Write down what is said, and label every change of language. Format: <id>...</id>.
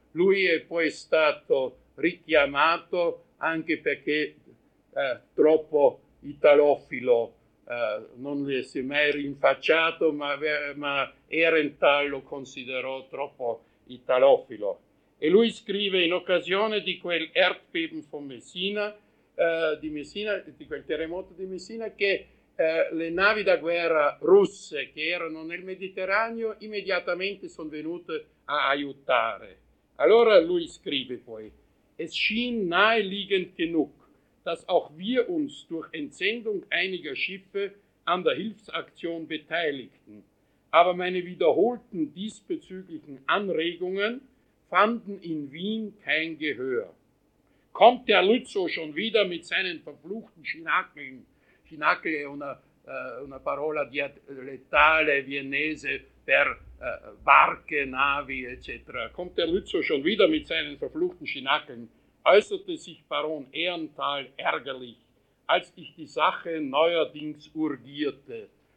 <it>Lui è poi stato richiamato anche perché troppo italofilo, non gli si è mai rinfacciato, ma Ehrenthal lo considerò troppo italofilo. E lui scrive: in occasione di quel</it> <de>Erdbeben von Messina,</de> <it>di quel terremoto di Messina, che le navi da guerra russe che erano nel Mediterraneo immediatamente sono venute a aiutare. Allora lui scrive poi:</it> <de>es schien naheliegend genug, dass auch wir uns durch Entsendung einiger Schiffe an der Hilfsaktion beteiligten. Aber meine wiederholten diesbezüglichen Anregungen fanden in Wien kein Gehör. Kommt der Lützow schon wieder mit seinen verfluchten Schinakeln?</de> <it>Schinakel è una parola dialettale viennese per Barche, Navi, eccetera.</it> <de>Kommt der Lützow schon wieder mit seinen verfluchten Schinakeln? Äußerte sich Baron Ehrenthal ärgerlich, als ich die Sache neuerdings urgierte.</de>